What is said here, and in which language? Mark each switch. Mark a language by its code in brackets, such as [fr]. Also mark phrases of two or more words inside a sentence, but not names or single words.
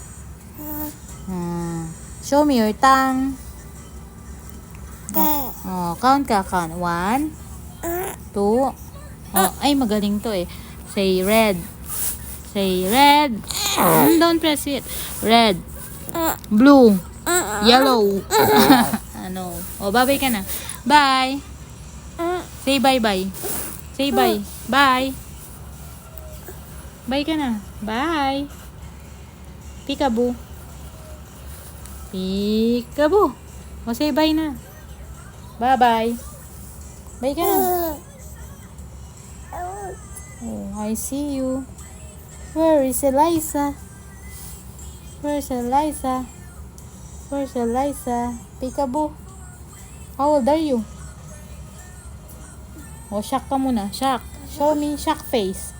[en] Show me your tongue. Count ka, count. 1, 2. [tl] Oh, ay, magaling to eh. [en] Say red. Say red. Don't press it. Red. Blue. Yellow. [tl] Ano? Oh, bye-bye ka na. [en] Bye. Say bye-bye. Say bye. Bye. [tl] Bye ka na. Bye. [en] Peekaboo. Peekaboo. O, say bye na. Bye-bye. Bye [tl] ka na. [en] Oh, I see you. Where is Eliza? Where's Eliza? Where's Eliza? Peekaboo. How old are you? Oh, shock [tl] ka muna. [en] Shock. Show me shock face.